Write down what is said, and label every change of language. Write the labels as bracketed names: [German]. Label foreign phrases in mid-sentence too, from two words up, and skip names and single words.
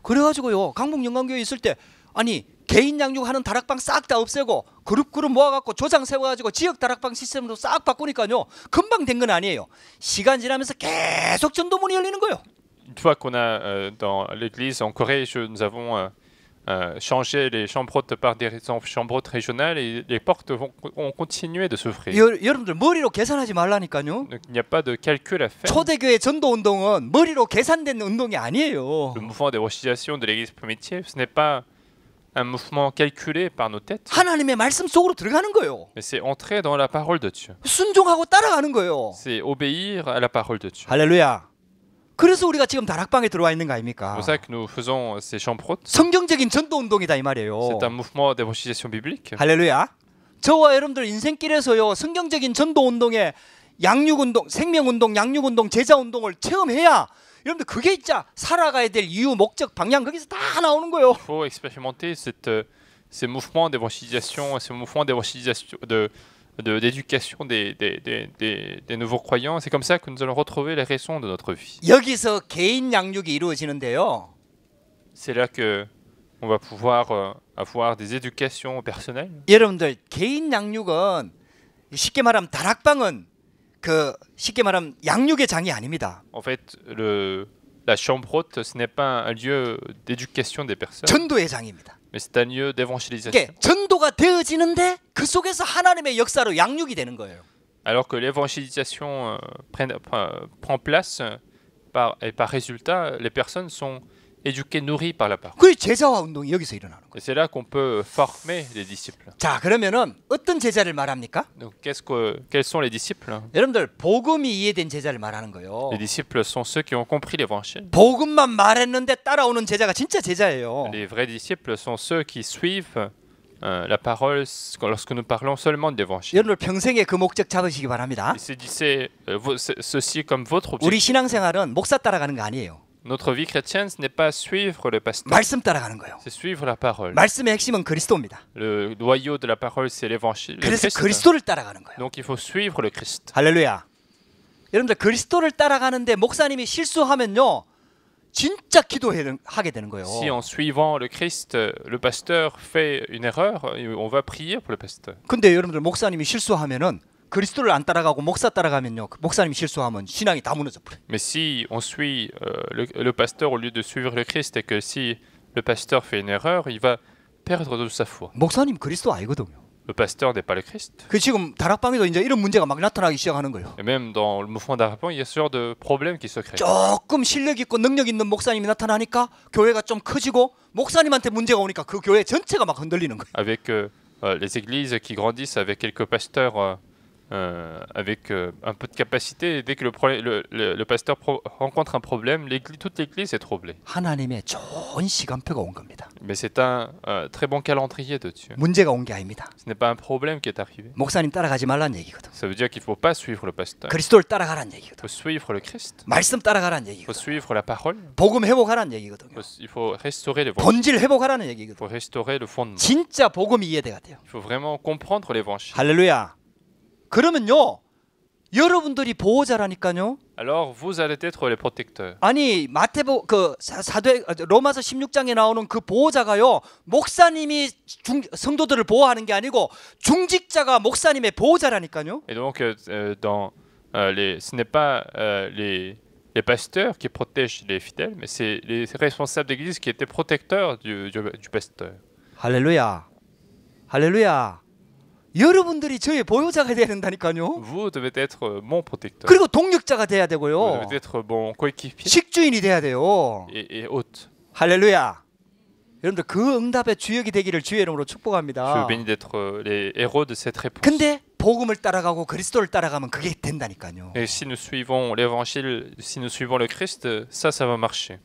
[Korean] 그래가지고요 강북 영광교회 있을 때 아니 개인 양육하는 다락방 싹 다 없애고 그룹 모아갖고 조장 세워가지고 지역 다락방 시스템으로 싹 바꾸니까요 금방 된 건 아니에요. 시간 지나면서 계속 전도문이 열리는 거예요. [French] Une fois qu'on a dans l'église en Corée, nous avons changé les chambres hautes par des chambres hautes régionales et les portes ont continué de s'ouvrir. [Korean] 여러분들 머리로 계산하지 말라니까요. [French] Donc il n'y a pas de calcul à faire. [Korean] 초대교회 전도 운동은 머리로 계산된 운동이 아니에요. [French] Le mouvement d'évangélisation de l'église primitive, ce n'est pas un mouvement calculé par nos têtes, [Korean] 하나님의 말씀 속으로 들어가는 거예요. [French] mais c'est entrer dans la parole de Dieu. [Korean] 순종하고 따라가는 거예요. [French] C'est obéir à la parole de Dieu. [Korean] 할렐루야. 그래서 우리가 지금 다락방에 들어와 있는 거 [French] C'est [Korean] 아닙니까? [French] pour ça que nous faisons ces chambres hautes. [Korean] 성경적인 전도 운동이다 이 말이에요. [French] C'est un mouvement d'évangélisation biblique. [Korean] 할렐루야. 저와 여러분들 인생길에서요 성경적인 전도 운동에 양육 운동, 생명 운동, 양육 운동, 제자 운동을 체험해야 여러분들 그게 진짜 살아가야 될 이유, 목적, 방향 거기서 다 나오는 거예요. [French] Il faut expérimenter ces mouvements d'évangélisation, d'éducation des nouveaux croyants. C'est comme ça que nous allons retrouver les raisons de notre vie. [Korean] 여기서 개인 양육이 이루어지는데요. [French] C'est là que on va pouvoir avoir des éducations personnelles. [Korean] 여러분들 개인 양육은 쉽게 말하면 다락방은 그 쉽게 말하면 양육의 장이 아닙니다. [French] En fait, la chambre haute, ce n'est pas un lieu d'éducation des personnes, [Korean] 전도의 장입니다. [French] mais c'est un lieu d'évangélisation. [Korean] 이게 전도가 되어지는데 그 속에서 하나님의 역사로 양육이 되는 거예요. [French] Alors que l'évangélisation prend place, et par résultat, les personnes sont éduquées, nourries par la parole. [Korean] 그 제자화 운동이 여기서 일어나는 거예요. [French] Et c'est là qu'on peut former les disciples. [Korean] 자, 그러면은 어떤 제자를 말합니까? [French] Donc, quels sont les disciples? [Korean] 여러분들 복음이 이해된 제자를 말하는 거예요. [French] Les disciples sont ceux qui ont compris l'évangile. [Korean] 복음만 말했는데 따라오는 제자가 진짜 제자예요. [French] Les vrais disciples sont ceux qui suivent la parole lorsque nous parlons seulement de l'évangile. [Korean] 여러분들 평생에 그 목적 잡으시기 바랍니다. [French] Et c'est ceci comme votre [Korean] 우리 [French] objectif. [Korean] 신앙생활은 목사 따라가는 거 아니에요. [French] Notre vie chrétienne, ce n'est pas suivre le pasteur, [Korean] 말씀 따라가는 거예요. [French] c'est suivre la parole. [Korean] 말씀의 핵심은 그리스도입니다. [French] Le noyau de la parole, c'est l'évangile. le [Korean] 그래서 [French] Christ. [Korean] 그리스도를 따라가는 거예요. [French] Donc il faut suivre le Christ. [Korean] 할렐루야. 여러분들 그리스도를 따라가는데 목사님이 실수하면요, 진짜 기도하게 되는 거예요. [French] Si en suivant le Christ, le pasteur fait une erreur, on va prier pour le pasteur. [Korean] 근데 여러분들 목사님이 실수하면은 그리스도를 안 따라가고 목사 따라가면요, 목사님이 실수하면 신앙이 다 무너져 버려요. [French] Mais si on suit le pasteur au lieu de suivre le Christ et que si le pasteur fait une erreur, il va perdre de sa foi. [Korean] 목사님 그리스도 아니거든요. [French] Le pasteur n'est pas le Christ. [Korean] 그 지금 다락방에도 이제 이런 문제가 막 나타나기 시작하는 거예요. [French] Et même dans le mouvement d'Arpan, il y a ce genre de problème qui se crée. [Korean] 조금 실력 있고 능력 있는 목사님이 나타나니까 교회가 좀 커지고 목사님한테 문제가 오니까 그 교회 전체가 막 흔들리는 거예요. [French] Avec les églises qui grandissent avec quelques pasteurs avec un peu de capacité, et dès que le pasteur rencontre un problème, toute l'église est troublée. [Korean] 하나님의 좋은 시간표가 온 겁니다. [French] Mais c'est un très bon calendrier de Dieu. [Korean] 문제가 온 게 아닙니다. [French] Ce n'est pas un problème qui est arrivé. [Korean] 목사님 따라가지 말라는 얘기거든. [French] Ça veut dire qu'il ne faut pas suivre le pasteur. [Korean] 그리스도를 따라가라는 [French] Il [Korean] 얘기거든. [French] faut suivre le Christ. [Korean] 말씀 따라가라는 [French] Il faut [Korean] 얘기거든. [French] suivre la parole. [Korean] 복음 회복하라는 얘기거든요. [French] Il faut restaurer l'évangile. [Korean] 본질 회복하라는 [French] Il [Korean] 얘기거든. [French] faut restaurer le fondement. [Korean] 진짜 복음이 이해돼야 돼요. [French] Il faut vraiment comprendre l'évangile. [Korean] 할렐루야. 그러면요, 여러분들이 보호자라니까요. [French] Alors vous allez être les protecteurs. [Korean] 아니 로마서 16장에 나오는 그 보호자가요, 목사님이 성도들을 보호하는 게 아니고 중직자가 목사님의 보호자라니까요. [French] Et donc ce n'est pas les pasteurs qui protègent les fidèles, mais c'est les responsables d'église qui étaient protecteurs du pasteur. [Korean] 할렐루야. 할렐루야. 여러분들이 저의 보호자가 돼야 된다니까요. [French] Vous devez être mon protecteur. [Korean] 그리고 동력자가 돼야 [French] Vous [Korean] 되고요. [French] devez être mon coéquipier [Korean] 식주인이 돼야 돼요. [French] et hôte. [Korean] 할렐루야. 여러분들 그 응답의 주역이 되기를 주의 이름으로 [French] Je [Korean] 축복합니다. [French] suis béni d'être les héros de cette réponse. [Korean] 근데 복음을 따라가고 그리스도를 따라가면 그게 된다니까요. [French] Et si nous suivons l'évangile, si nous suivons le Christ, ça va marcher.